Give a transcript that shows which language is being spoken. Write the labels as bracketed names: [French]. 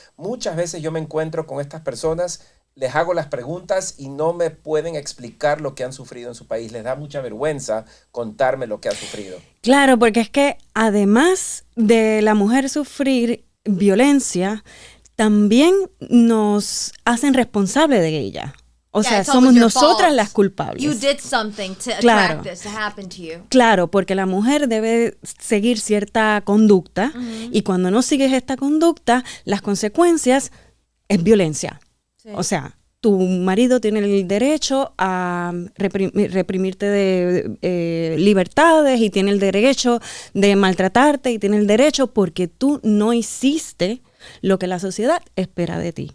[Spanish] Muchas veces yo me encuentro con estas personas, les hago las preguntas y no me pueden explicar lo que han sufrido en su país. Les da mucha vergüenza contarme lo que han sufrido. Claro, porque es que además de la mujer sufrir violencia, también nos hacen responsable de ella. O sea, somos nosotras las culpables. [English] You did something to attract this to happen to you. [Spanish] Claro, porque la mujer debe seguir cierta conducta y cuando no sigues esta conducta, las consecuencias es violencia. Sí. O sea, tu marido tiene el derecho a reprimirte de libertades y tiene el derecho de maltratarte y tiene el derecho porque tú no hiciste lo que la sociedad espera de ti.